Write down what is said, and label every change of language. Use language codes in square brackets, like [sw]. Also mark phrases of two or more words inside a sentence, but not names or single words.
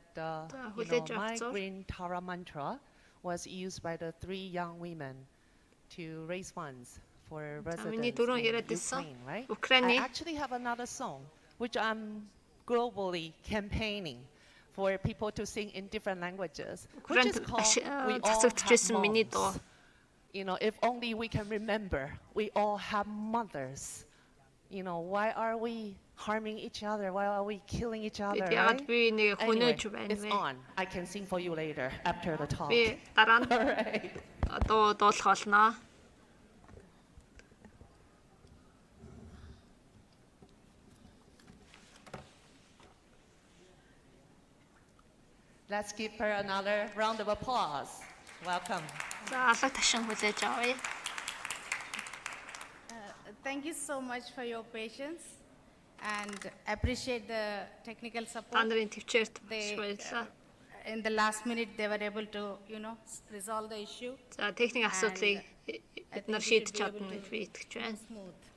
[mn] хүлээж [en] my [mn] авцгаа. [en] green Tara mantra was used by the 3 young women to raise funds for [mn] миний [en] residents [mn] дөрөв [en] in [mn] яриад байсан. [en] Ukraine, right? I [mn] Украины [en] actually have another song which I'm globally campaigning for people to sing in different languages, which is called We All [mn] цацагдж [en] Have [mn] байсан миний дуу. [en] Moms. You know, if only we can remember, we all have mothers. You know, why are we harming each other? Why are we killing each other? [mn] Бид яагаад [en] Right? [mn] би нэг [en] Anyway, [mn] хөнөөж байна [en] it's [mn] вэ? [en] on. I can sing for you later after the talk. [mn] Би дараа нь [en] All right. [mn] дуулах болно. [en] Let's give her another round of applause. Welcome. [mn] За алга ташин хүлээж авъя. [en] Thank you so much for your patience and appreciate the technical [mn] Та [en] support. [mn] нарын төвчээрт маш [en] They, [mn] баярлалаа. [en] in the last minute, they were able to, resolve the issue. [mn] За техник асуудлыг [en] I [mn] бид [en] think [mn] нар [en] we should [mn] шийдэж [en] be able [mn] чадна гэж [en] to [mn] би итгэж байна. [en] Smooth.